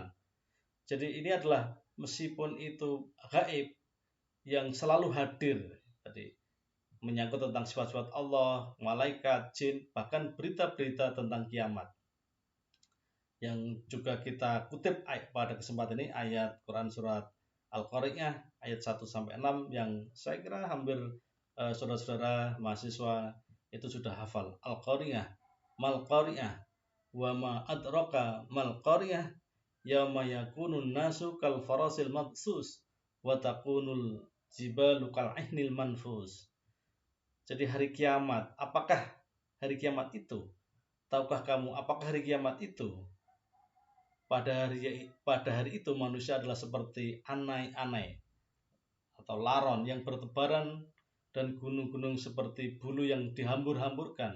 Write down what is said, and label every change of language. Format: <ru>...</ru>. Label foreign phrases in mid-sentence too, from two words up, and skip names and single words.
<id>Jadi ini adalah meskipun itu gaib yang selalu hadir, tadi menyangkut tentang sifat-sifat Allah, malaikat, jin, bahkan berita-berita tentang kiamat. Yang juga kita kutip pada kesempatan ini ayat Quran surat Al-Qari'ah ayat 1-6 yang saya kira hampir saudara-saudara mahasiswa itu sudah hafal.</id> <ar>Al-Qari'ah, ما القارعة، وما أدراك ما القارعة، يوم يكون الناس كالفراش المبثوث وتكون الجبال كالعهن المنفوش.</ar> <id>Jadi hari kiamat, apakah hari kiamat itu? Tahukah kamu apakah hari kiamat itu? Pada hari itu manusia adalah seperti anai-anai atau laron yang bertebaran, dan gunung-gunung seperti bulu yang dihambur-hamburkan.</id>